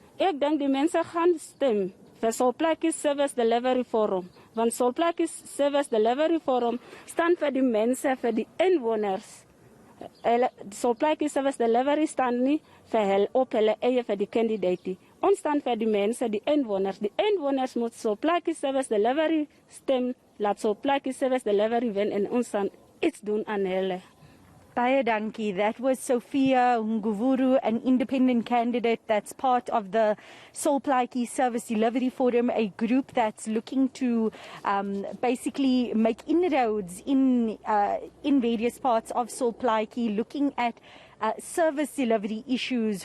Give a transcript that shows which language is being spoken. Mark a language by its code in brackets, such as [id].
[af] Ek dink die mense gaan stem vir Sol Plaatjie Service Delivery Forum, want Sol Plaatjie Service Delivery Forum staan vir die mense, vir die inwoners. Sol Plaatjie Service Delivery staan nie vir hulle op hulle eie vir die kandidaat. Ons staan vir die mense, die inwoners. Die inwoners moet so plaakie service delivery stem, laat so plaakie service delivery wen en ons staan iets doen aan hulle. Baie dankie. [en] That was Sophia Nguvuru, an independent candidate that's part of the Solplaatjie Service Delivery Forum, a group that's looking to basically make inroads in various parts of Solplaatjie, looking at service delivery issues.